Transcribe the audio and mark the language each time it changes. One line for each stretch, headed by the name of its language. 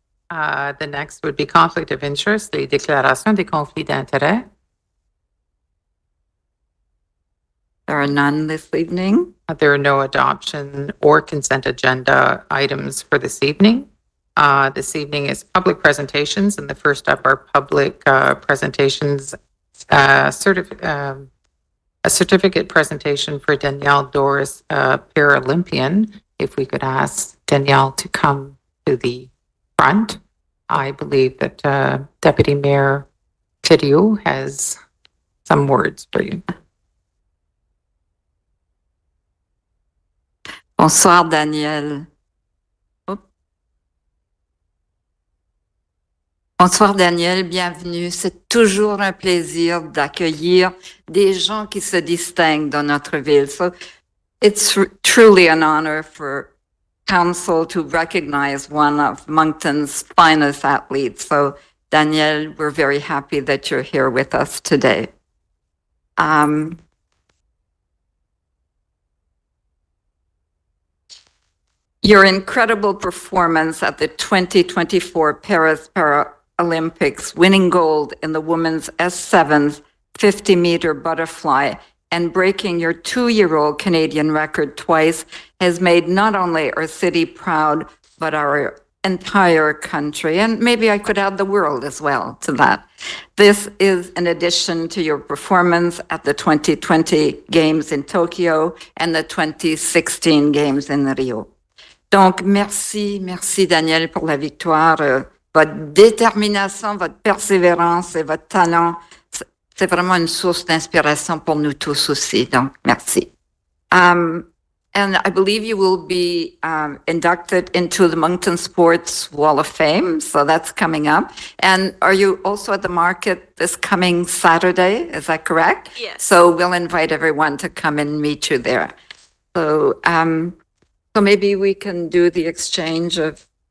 English: The next would be conflict of interest,
French: les déclarations des conflits d'intérêt.
English: There are none this evening. There are no adoption or consent agenda items for this evening. This evening is public presentations, and the first up are public presentations, a certificate presentation for Danielle Doris, Paralympian. If we could ask Danielle to come to the front. I believe that Deputy Mayor Clériot has some words for you.
French: Bonsoir, Daniel. Bonsoir, Daniel. Bienvenue. C'est toujours un plaisir d'accueillir des gens qui se distinguent dans notre ville.
English: So it's truly an honor for council to recognize one of Moncton's finest athletes. So, Daniel, we're very happy that you're here with us today. Your incredible performance at the 2024 Paris Paralympics, winning gold in the women's S7 50-meter butterfly and breaking your 2-year-old Canadian record twice, has made not only our city proud, but our entire country, and maybe I could add the world as well to that. This is in addition to your performance at the 2020 Games in Tokyo and the 2016 Games in Rio.
French: Donc, merci Daniel pour la victoire. Votre détermination, votre persévérance et votre talent, c'est vraiment une source d'inspiration pour nous tous aussi. Donc, merci.
English: And I believe you will be inducted into the Moncton Sports Wall of Fame. So that's coming up. And are you also at the market this coming Saturday? Is that correct? Yes. So we'll invite everyone to come and meet you there. So, so maybe we can do the exchange of.